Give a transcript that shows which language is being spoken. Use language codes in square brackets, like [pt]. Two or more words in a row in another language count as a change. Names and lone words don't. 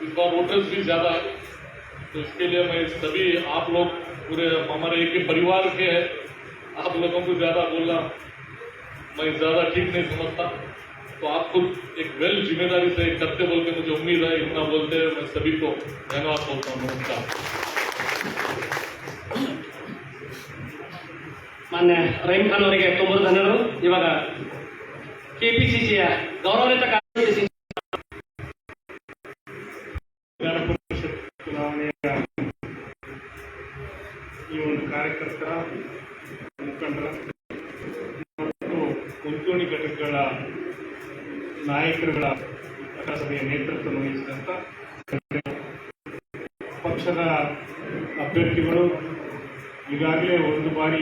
[hi] इस बार वोटर्स भी ज्यादा है, तो इसके लिए मैं सभी आप लोग पूरे हमारे एक ही परिवार के हैं, आप लोगों को ज्यादा बोलना मैं ज्यादा ठीक नहीं समझता। तो आप खुद एक वेल जिम्मेदारी से करते बोल के मुझे उम्मीद है, इतना बोलते हैं मैं सभी को धन्यवाद बोलता हूँ। नमस्कार। [kn] ಮಾನ್ಯ ರಹೀಂ ಖಾನ್ ಅವರಿಗೆ ತುಂಬ ಧನ್ಯವಾದಗಳು. ಇವಾಗ ಕೆಪಿಸಿಸಿಯ ಗೌರವಾನ್ವಿತ ಕಾರ್ಯದರ್ಶಿ ಚುನಾವಣೆಯ ಈ ಒಂದು ಕಾರ್ಯಕರ್ತರ, ಮುಖಂಡರ ಮತ್ತು ಮುಂಚೂಣಿ ಘಟಕಗಳ ನಾಯಕರುಗಳ ಸಭೆಯ ನೇತೃತ್ವ ವಹಿಸಿದಂಥ ಪಕ್ಷದ ಅಭ್ಯರ್ಥಿಗಳು ಈಗಾಗಲೇ ಒಂದು ಬಾರಿ